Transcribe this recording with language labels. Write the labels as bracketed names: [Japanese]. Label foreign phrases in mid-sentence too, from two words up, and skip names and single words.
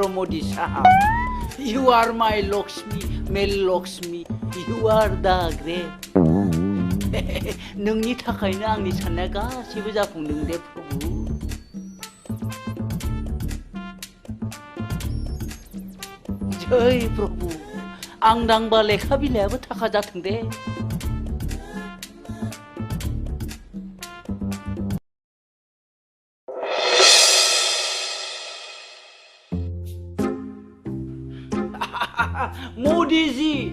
[English] मोदी साहब you are my Lakshmi male Lakshmi you are the great [Bodo] नोंनि थाखायनो आंनि साननाया गासैबो जाफुंदों दे प्रभु जय प्रभु आं दांबा लेखा बिलाइयाबो थाखा जाथों दे मोदी जी